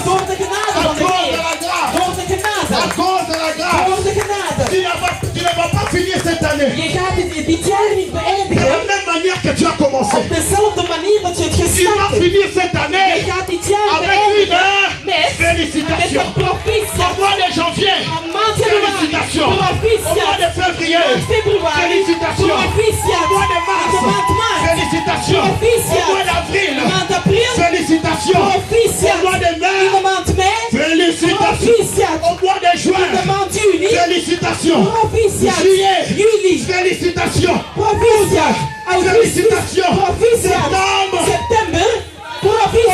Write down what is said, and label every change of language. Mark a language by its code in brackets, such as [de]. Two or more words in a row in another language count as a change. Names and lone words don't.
[nl] door de genade [fr] à [nl] van de [fr] cause de [nl] Heer. [fr] la grâce, [nl] Door de [fr] à [nl] genade. [fr] cause de la grâce. [nl] Door de genade. [fr] Tu ne vas pas finir cette année [nl] Je gaat dit jaar niet [fr] de la [nl] beëindigen [fr] même manière que tu as commencé. [nl] op dezelfde manier dat je het [fr] Tu vas [nl] gestart hebt. [fr] finir cette [nl] Je [fr] année [nl] gaat dit jaar [fr] avec une [nl] beëindigen met [fr] félicitation. [nl] een proficiat. [fr] Au mois de janvier, [nl] Een maand januari, [fr] félicitations. Au mois [nl] proficiat. [fr] de février, [nl] Maand februari, [fr] félicitations. [nl] proficiat. [fr] Au mois de [nl] De [fr] mars, [nl] maand maart, [fr] félicitations. Au [nl] proficiat. [fr] mois d'avril, [nl] De maand april, [fr] félicitations. Au [nl] proficiat. [fr] mois de [nl] In de [fr] mai, [nl] maand mei, [fr] félicitations. [nl] proficiat. [fr] Au mois de [nl] In de [fr] juin, [nl] maand juni, [fr] félicitations. [nl] proficiat. [fr] Juillet, [nl] Juli, [fr] félicitations. [nl] proficiat. Augustus, [fr] Félicitations. [nl] proficiat. [fr] Septembre, [nl] September,